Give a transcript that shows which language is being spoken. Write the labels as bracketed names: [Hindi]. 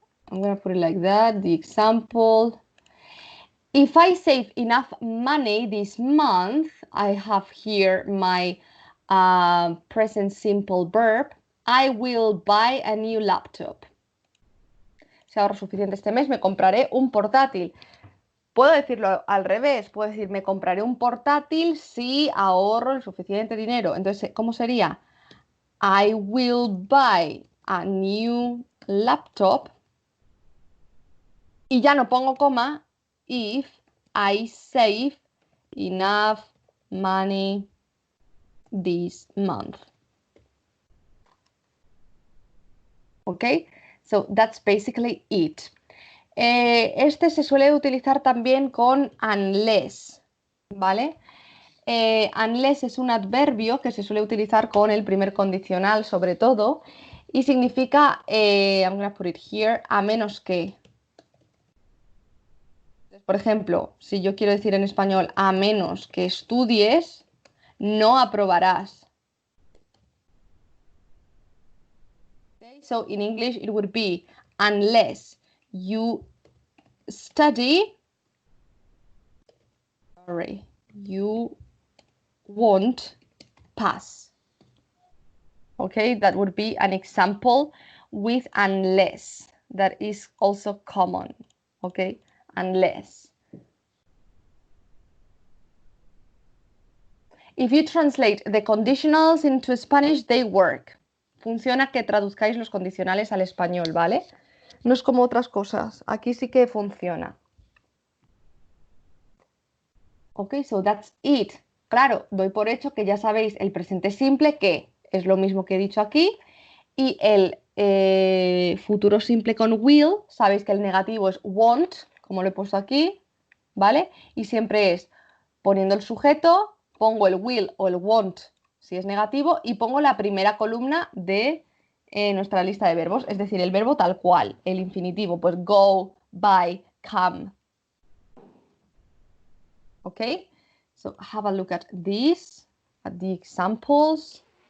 [English] I'm going to put it like that, the example. If I save enough money this month, I have here my present simple verb, I will buy a new laptop. [Spanish] Si ahorro suficiente este mes, me compraré un portátil. Puedo decirlo al revés, puedo decir, me compraré un portátil si ahorro el suficiente dinero. Entonces, ¿cómo sería? [English] I will buy a new laptop. [Spanish] Y ya no pongo coma, [English] if I save enough money this month. Okay, so that's basically it. [Spanish] Este se suele utilizar también con unless, ¿vale? Unless es un adverbio que se suele utilizar con el primer condicional sobre todo y significa, [English] I'm going to put it here, [Spanish] a menos que. Por ejemplo, si yo quiero decir en español, a menos que estudies, no aprobarás. [English] Okay, so in English it would be, unless you study, you won't pass. Okay, that would be an example with unless. That is also common. Okay, unless. If you translate the conditionals into Spanish, they work. [Spanish] Funciona que traduzcáis los condicionales al español, ¿vale? No es como otras cosas. Aquí sí que funciona. [English] Ok, so that's it. [Spanish] Claro, doy por hecho que ya sabéis el presente simple, que es lo mismo que he dicho aquí, y el futuro simple con will, sabéis que el negativo es won't, como lo he puesto aquí, ¿vale? Y siempre es poniendo el sujeto, pongo el will o el won't si es negativo y pongo la primera columna de nuestra lista de verbos, es decir, el verbo tal cual, el infinitivo, pues go, buy, come. ¿Ok? [English] So have a look at this, at the examples.